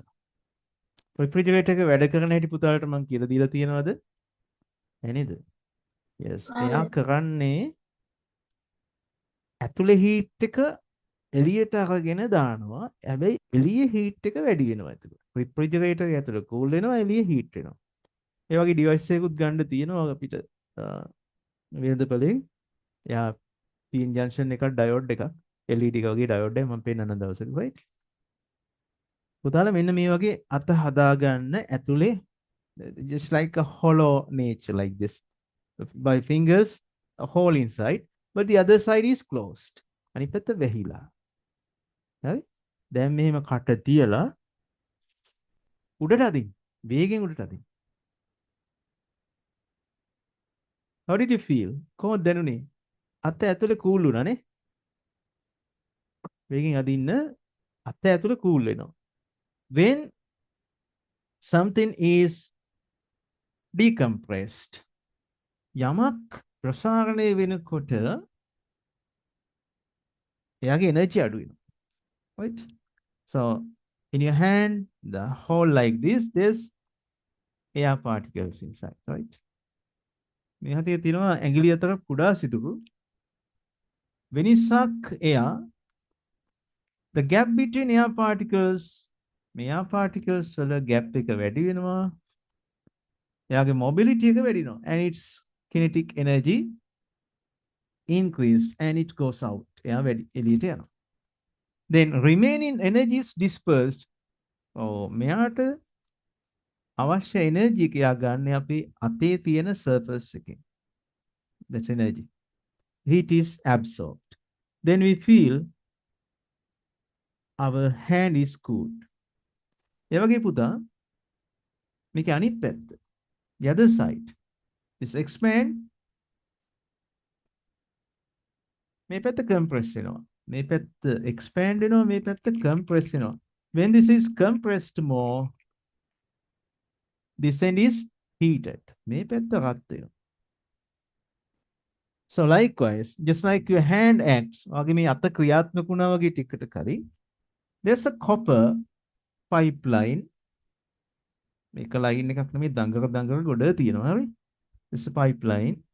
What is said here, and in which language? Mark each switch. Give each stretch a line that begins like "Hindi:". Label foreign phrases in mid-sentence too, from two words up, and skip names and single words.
Sinhala: Refrigerator එක වැඩ කරන හැටි පුතාලට මම කියලා දීලා තියෙනවද? නේද? Yes. එයා කරන්නේ ඇතුලේ heat එක එළියට අරගෙන දානවා. හැබැයි එළියේ heat එක වැඩි වෙනවා ඇතුලේ. refrigerator එක ඇතුලේ cool වෙනවා එළියේ heat වෙනවා. ඒ වගේ device එකකුත් ගන්න තියෙනවා අපිට වෙළඳපොලෙන්. එයා
English: PN junction
Sinhala: එකක් diode එකක් LED එක වගේ diode එක මම පෙන්නන දවසක right. පුතාලා මෙන්න මේ වගේ අත හදාගන්න ඇතුලේ
English: just like a hollow nature like this by fingers a hole inside but the other side is closed
Sinhala: අනිත් පැත්ත වැහිලා හරි දැන් මෙහෙම කට තියලා උඩට අදින්න වේගෙන් උඩට අදින්න
English: how did you feel
Sinhala: කොහොමද දැනුනේ අත ඇතුලේ කූල් වුණානේ වේගෙන් අදින්න අත ඇතුලේ කූල් වෙනවා
English: when something is decompressed
Sinhala: යමක් ප්‍රසාරණය වෙනකොට එයාගේ එනර්ජි අඩු වෙනවා
English: right so in your hand the hole like this there's air particles inside right
Sinhala: මේ හතේ තියෙනවා ඇඟිලි අතර කුඩා සිදුරු
English: when you suck air the gap between air particles මේ air
Sinhala: particles වල gap එක වැඩි වෙනවා එයාගේ mobility එක වැඩි වෙනවා
English: and its kinetic energy increased and it goes out
Sinhala: එයා වැඩි එළියට යනවා
English: then remaining energy is dispersed
Sinhala: මෙයාට අවශ්‍ය energy එක එයා ගන්න අපේ අතේ තියෙන surface එකෙන්
English: that's energy heat is absorbed then we feel our hand is cooled
Sinhala: ඒ වගේ පුතා මේකේ අනිත් පැත්ත
English: the other side is expand
Sinhala: මේ පැත්ත compress වෙනවා මේ පැත්ත expand වෙනවා මේ පැත්ත compress වෙනවා
English: when this is compressed more this end is heated
Sinhala: මේ පැත්ත රත් වෙනවා
English: so likewise just like your hand acts
Sinhala: වගේ මේ අත ක්‍රියාත්මක වුණා වගේ ටිකට කලින්
English: there's a copper pipeline
Sinhala: මේක ලයින් එකක් නෙමෙයි දඟර ගොඩ තියෙනවා හරි
English: this is a pipeline